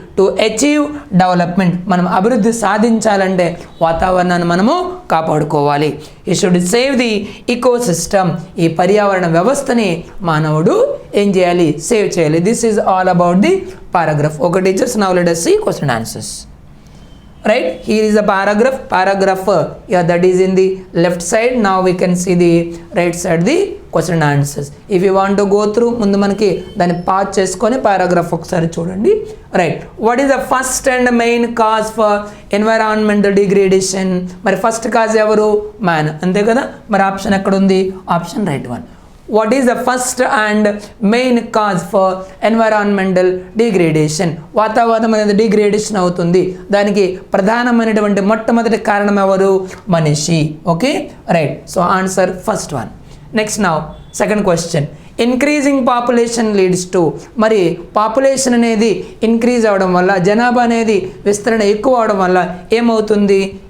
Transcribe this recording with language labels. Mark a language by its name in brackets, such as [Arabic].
[English] to achieve development, [Telugu] మనం అభివృద్ధి సాధించాలంటే వాతావరణాన్ని మనము కాపాడుకోవాలి. [English] we should save the ecosystem, [Telugu] ఈ పర్యావరణ వ్యవస్థని మానవుడు ఏం చేయాలి? సేవ్ చేయాలి. [English] This is all about the paragraph. Okay teachers, now let us see question answers. Right, here is a paragraph that is in the left side. Now we can see the right side the question and answers. If you want to go through, [Telugu] ముందు మనకి దాన్ని pause చేసుకొని paragraph ఒకసారి చూడండి. [English] Right, what is the first and main cause for environmental degradation? [Telugu] మరి first cause ఎవరు? Man, అంతే కదా. మరి ఆప్షన్ ఎక్కడ ఉంది? Option right one. [English] What is the first and main cause for environmental degradation? [Telugu] వాతావరణం అనేది డిగ్రేడేషన్ అవుతుంది, దానికి ప్రధానమైనటువంటి మొట్టమొదటి కారణం ఎవరు? మనిషి. [English] Okay right, so answer first one. Next now second question. Increasing population leads to, [Telugu] మరి పాపులేషన్ అనేది ఇంక్రీజ్ అవడం వల్ల, జనాభా అనేది విస్తరణ ఎక్కువ అవడం వల్ల ఏమవుతుంది?